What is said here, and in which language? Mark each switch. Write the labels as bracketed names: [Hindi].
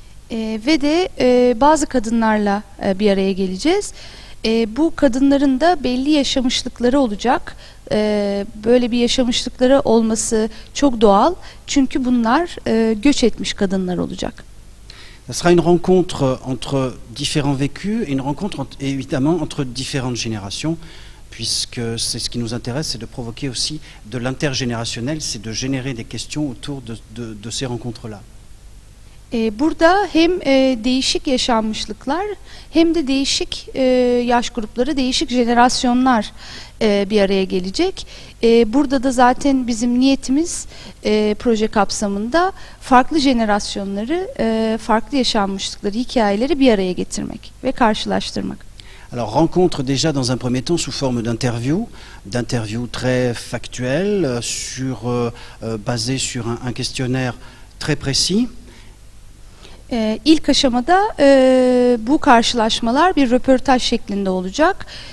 [Turkish] Ve de bazı kadınlarla bir araya geleceğiz. Bu kadınların da belli yaşamışlıkları olacak. Böyle bir yaşamışlıkları olması çok doğal. Çünkü bunlar göç etmiş kadınlar olacak. [French] Ça sera une rencontre entre différents vécus et une rencontre évidemment entre différentes générations, puisque c'est ce qui nous intéresse, c'est de provoquer aussi de l'intergénérationnel, c'est de générer des questions autour de ces rencontres-là. [Turkish] Burada hem değişik yaşanmışlıklar hem de değişik yaş grupları, değişik jenerasyonlar bir araya gelecek. Burada da zaten bizim niyetimiz proje kapsamında farklı jenerasyonları, farklı yaşanmışlıkları, hikayeleri bir araya getirmek ve karşılaştırmak. [French] Alors rencontre déjà dans un premier temps sous forme d'interviews très factuelles, basées sur un questionnaire très précis. [Turkish] İlk aşamada bu karşılaşmalar bir röportaj şeklinde olacak.